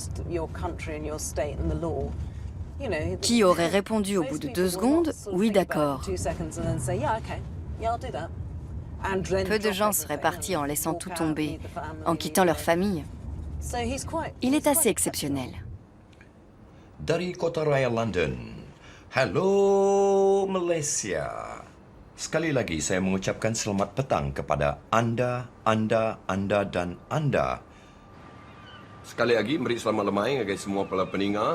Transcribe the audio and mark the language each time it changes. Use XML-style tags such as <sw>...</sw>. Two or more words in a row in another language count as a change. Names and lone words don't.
<fr>Qui aurait répondu au bout de 2 secondes « Oui, d'accord ». Peu de gens seraient partis en laissant tout tomber, en quittant leur famille. Il est assez exceptionnel.</fr> <ms>Dari Kota Raya London. Halo Malaysia. Sekali lagi saya mengucapkan selamat petang kepada Anda dan Anda. Sekali lagi beri selamat lemai kepada semua para pendengar.</ms>